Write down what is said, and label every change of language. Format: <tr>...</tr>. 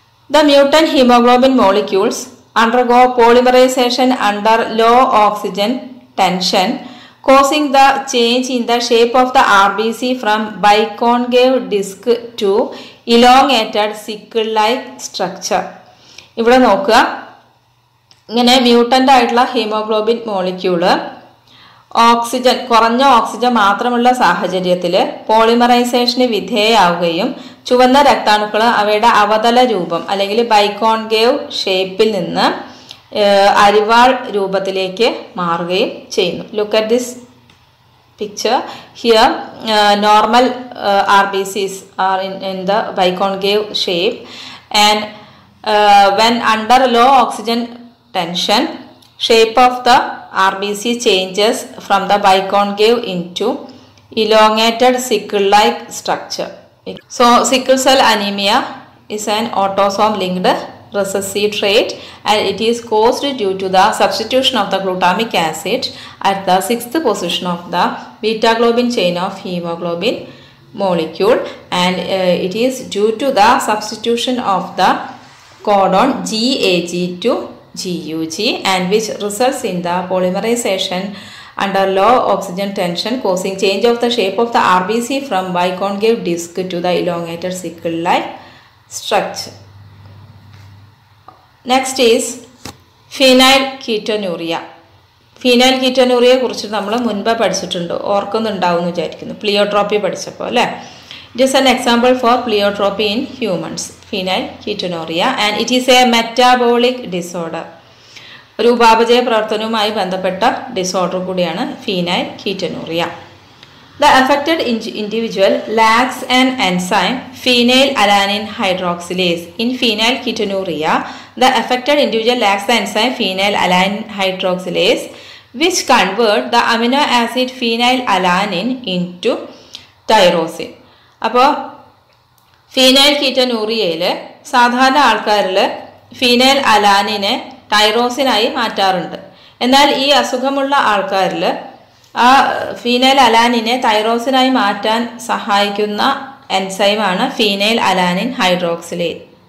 <en>The mutant hemoglobin molecules undergo polymerization under low oxygen tension, causing the change in the shape of the RBC from biconcave disc to elongated sickle-like structure.</en> <ml>ഇവിടെ നോക്കുക, ഇങ്ങനെ mutant ആയിട്ടുള്ള haemoglobin molecule oxygen, കുറഞ്ഞ oxygen മാത്രമുള്ള സാഹചര്യത്തിൽ പോളിമറൈസേഷന് വിധേയമാവുകയും ചുവന്ന രക്താണുക്കൾ അവയുടെ അവതല രൂപം അല്ലെങ്കിൽ ബൈക്കോൺകേവ് ഷേപ്പിൽ നിന്ന് അരിവാൾ രൂപത്തിലേക്ക് മാറുകയും ചെയ്യുന്നു.</ml> <en>Look at this picture. Here normal RBCs are in the biconcave shape, and when under low oxygen tension, shape of the RBC changes from the biconcave into elongated sickle-like structure. So sickle cell anemia is an autosome linked recessive trait, and it is caused due to the substitution of the glutamic acid at the 6th position of the beta globin chain of hemoglobin molecule, and it is due to the substitution of the codon GAG to GUG, and which results in the polymerization under low oxygen tension, causing change of the shape of the RBC from biconcave disc to the elongated sickle-like structure. Next is Phenyleketonuria.</en> <ml>Phenyleketonuria കുറിച്ച് നമ്മൾ മുൻപ് പഠിച്ചിട്ടുണ്ട്, ഓർക്കുന്നുണ്ടാവും എന്ന് വിചാരിക്കുന്നു, പ്ലിയോട്രോപ്പി പഠിച്ചപ്പോൾ അല്ലേ.</ml> <en>It is an example for pleiotropy in humans, phenyleketonuria, and it is a metabolic disorder</en> <ml>ഒരു ഉപാപചയ പ്രവർത്തനവുമായി ബന്ധപ്പെട്ട ഡിസോർഡർ കൂടിയാണ് ഫീനൈൽകീറ്റനൂറിയ.</ml> <en>The affected individual lacks an enzyme phenylalanine hydroxylase. In phenylketonuria, the affected individual lacks the enzyme phenylalanine hydroxylase, which convert the amino acid phenylalanine into tyrosine.</en> <ml>അപ്പോൾ ഫീനൈൽകീറ്റനൂറിയയിൽ സാധാരണ ആൾക്കാരിൽ phenyl അലാനിനെ ടൈറോസിനായി മാറ്റാറുണ്ട്. എന്നാൽ ഈ അസുഖമുള്ള ആൾക്കാരിൽ ആ ഫീനൈൽ അലാനിനെ തൈറോസിനായി മാറ്റാൻ സഹായിക്കുന്ന എൻസൈമാണ് ഫീനൈൽ അലാനിൻ ഹൈഡ്രോക്സിലേസ്.</ml>